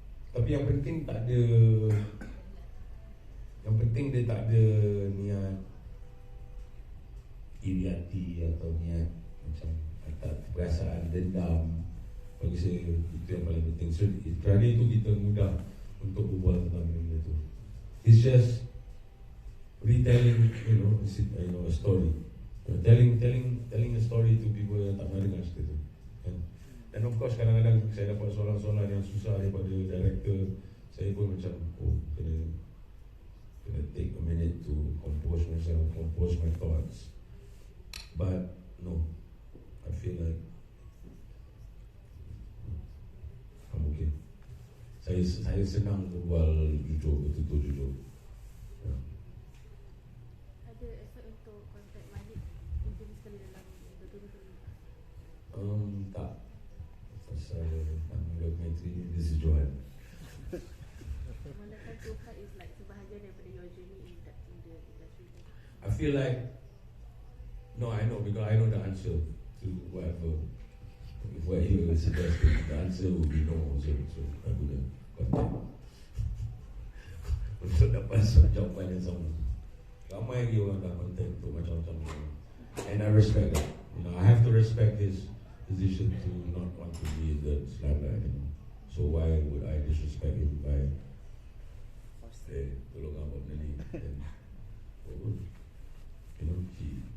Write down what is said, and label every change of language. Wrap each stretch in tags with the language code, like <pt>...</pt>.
<ms>Tapi yang penting tak ada, yang penting dia tak ada niat iri hati atau niat macam tak perasaan dendam. Bagi saya itu yang paling penting. So kerana itu kita mudah untuk berbual tentang benda tu.</ms> <en>It's just retelling, a story. Telling a story to people</en> <ms>yang tak pernah dengar cerita tu. Dan</ms> <en>of course</en> <ms>kadang-kadang saya dapat soalan-soalan yang susah daripada director. Saya pun macam kena</ms> <en>take a minute to compose myself, compose my thoughts. But no, I feel like I'm okay.</en> <ms>Saya senang berbual jujur, betul-betul jujur. Ya. Ada effort untuk kontak Malik mungkin sekali dalam dokumentari? Tak. Pasal nama dokumentari This is Johan. Manakah</ms> <en>Johan is like</en> <ms>sebahagian daripada</ms> <en>your journey in the industry? I feel like I know because I know the answer to whatever. If what you suggested, the answer will be no. So I wouldn't contact.</en> <ms>Untuk dapat jawapan yang sama. Ramai lagi orang dah contact untuk macam-macam ni.</ms> <en>And I respect that. I have to respect his position to not want to be in the limelight. So why would I disrespect him by</en> <ms>tolong abang ni?</ms>